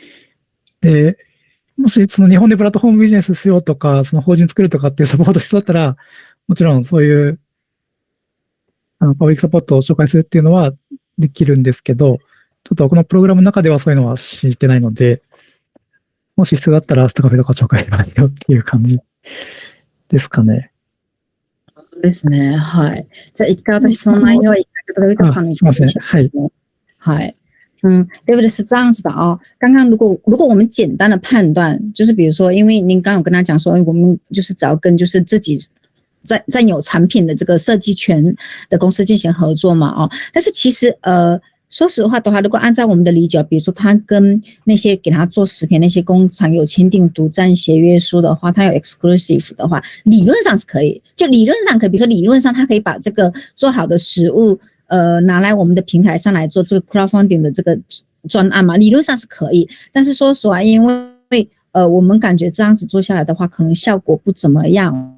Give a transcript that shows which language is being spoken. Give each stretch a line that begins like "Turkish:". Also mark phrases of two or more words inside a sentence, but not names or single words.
Japanese: もし日本でプラットフォームビジネスしようとか、法人作るとかっていうサポート必要だったら、もちろんそういう、パブリックサポートを紹介するっていうのはできるんですけど、ちょっとこのプログラムの中ではそういうのは知ってないので、もし必要だったらスタカフェとか紹介しますよっていう感じですかね。ですね。はい。じゃあ一回私その内容は一回
Chinese: 这个维特上面。
Japanese: すみません。はい。
Chinese: はい。David 是这样子的啊。刚刚如果我们简单的判断，就是比如说，因为您刚刚有跟他讲说，我们就是只要跟就是自己占有产品的这个设计权的公司进行合作嘛，但是其实说实话的话，如果按照我们的理解，比如说他跟那些给他做食品那些工厂有签订独占协约书的话，他有 exclusive 的话，理论上是可以，就理论上可以，比如说理论上他可以把这个做好的食物，拿来我们的平台上来做这个 crowdfunding 的这个专案嘛，理论上是可以，但是说实话，因为我们感觉这样子做下来的话，可能效果不怎么样。